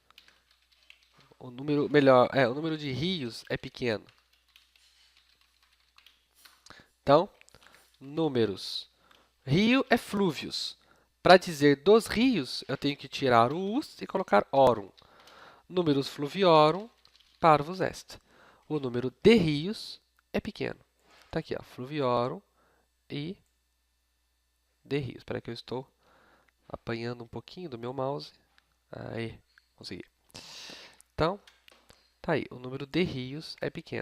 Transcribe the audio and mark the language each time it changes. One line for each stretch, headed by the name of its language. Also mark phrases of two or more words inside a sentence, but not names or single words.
Portuguese: O número de rios é pequeno. Então, números. Rio é flúvios. Para dizer dos rios, eu tenho que tirar o us e colocar orum.
Latin: Números fluviorum, parvus est.
Portuguese: O número de rios é pequeno. Está aqui, ó, fluviorum e de rios. Espera que eu estou apanhando um pouquinho do meu mouse. Aí, consegui. Então, tá aí, o número de rios é pequeno.